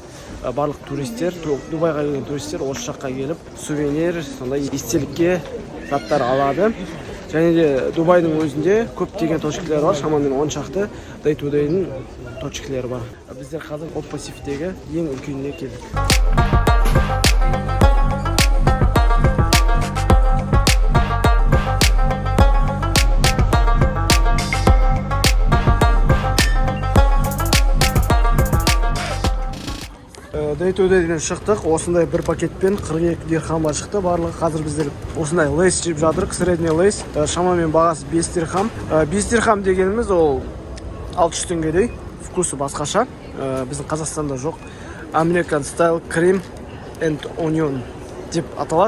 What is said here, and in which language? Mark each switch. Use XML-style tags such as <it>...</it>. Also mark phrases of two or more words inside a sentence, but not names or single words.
<kk>Барлық туристер, Дубайға келген туристер осы жаққа келіп сувенир, сондай естелікке заттар алады. Және де Дубайдың өзінде көптеген точкалар бар, шамамен 10 шақты Day to Day'дің точкалары бар. Біздер қазір Оппасифтегі ең үлкеніне келдік. Day to Day'ден шықтық. Осындай бір пакетпен 42 дирхамға шықты. Барлығы қазір біздер осындай лейс жеп жатырық. Средний лейс. Шамамен бағасы 5 дирхам. 5 дирхам дегеніміз ол 600 теңгедей. Вкусы басқаша. Біздің Қазақстанда жоқ. American Style Cream and Onion деп аталады.</kk>